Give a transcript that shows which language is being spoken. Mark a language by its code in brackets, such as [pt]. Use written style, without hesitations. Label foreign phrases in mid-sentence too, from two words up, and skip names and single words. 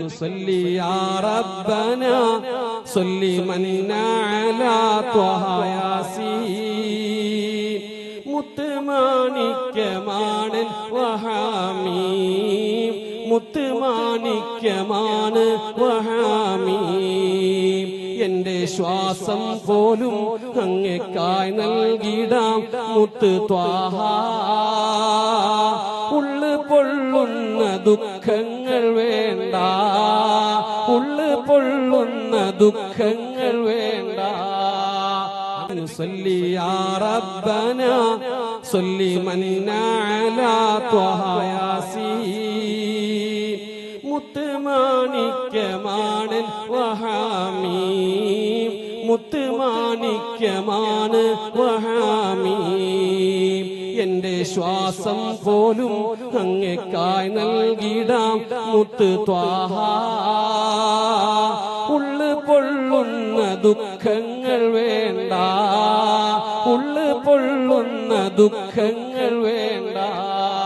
[ar] صلي يا ربنا صل من على طه [ml] ياسين മുത്തുമാണിക്യമാണ് വഹാമീം മുത്തുമാണിക്യമാണ് വഹാമീം എന്റെ ശ്വാസം പോലും അങ്ങേക്കായി നൽകിടാം മുത്ത് ത്വാഹ ഉള്ളു പൊള്ളുന്ന ദുഃഖങ്ങൾ വേണ്ട ഉള്ളു പൊള്ളുന്ന ദുഃഖങ്ങൾ വേണ്ട [ar] صلي يا ربنا صل من على طه [ml] ياسين മുത്തുമാണിക്യമാണ് വഹാമീം മുത്തുമാണിക്യമാണ് വഹാമീം എന്റെ ശ്വാസം പോലും അങ്ങേക്കായി നൽകിടാം മുത്ത് ത്വാഹ ഉള്ളു പൊള്ളുന്ന ദുഃഖങ്ങൾ വേണ്ട ഉള്ളു പൊള്ളുന്ന ദുഃഖങ്ങൾ വേണ്ട